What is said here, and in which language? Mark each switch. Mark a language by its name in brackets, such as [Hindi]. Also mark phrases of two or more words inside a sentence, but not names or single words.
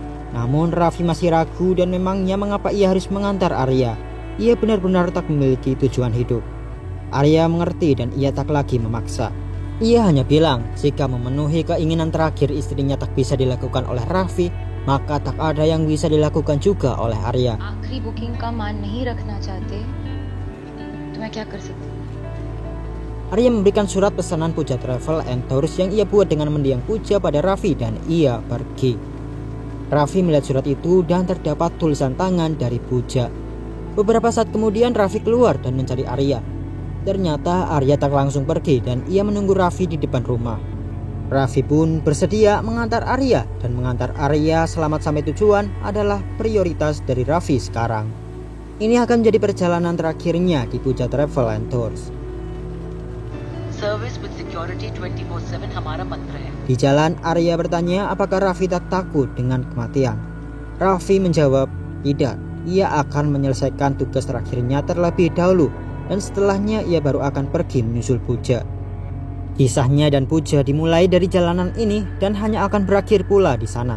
[Indonesian] Namun Raffi masih ragu dan memangnya mengapa ia harus mengantar Arya. Ia benar-benar tak memiliki tujuan hidup. Arya mengerti dan ia tak lagi memaksa. Ia hanya bilang jika memenuhi keinginan terakhir istrinya tak bisa dilakukan oleh Raffi, maka tak ada yang bisa dilakukan juga oleh Arya. [Hindi] आखिरी बुकिंग का मान नहीं रखना चाहते तो मैं क्या कर सकती हूँ? [Indonesian] Arya memberikan surat pesanan Puja Travel and Tours yang ia buat dengan mendiang Puja pada Raffi dan ia pergi. Raffi melihat surat itu dan terdapat tulisan tangan dari Puja. Beberapa saat kemudian Raffi keluar dan mencari Arya. Ternyata Arya tak langsung pergi dan ia menunggu Raffi di depan rumah. Raffi pun bersedia mengantar Arya dan mengantar Arya selamat sampai tujuan adalah prioritas dari Raffi sekarang. Ini akan menjadi perjalanan terakhirnya di Puja Travel and Tours. [English] Service with security 24/7 [Hindi] हमारा मंत्र है. [Indonesian] Di jalan Arya bertanya apakah Raffi tak takut dengan kematian. Raffi menjawab tidak. Ia akan menyelesaikan tugas terakhirnya terlebih dahulu dan setelahnya ia baru akan pergi menyusul Puja. Kisahnya dan Puja dimulai dari jalanan ini dan hanya akan berakhir pula di sana.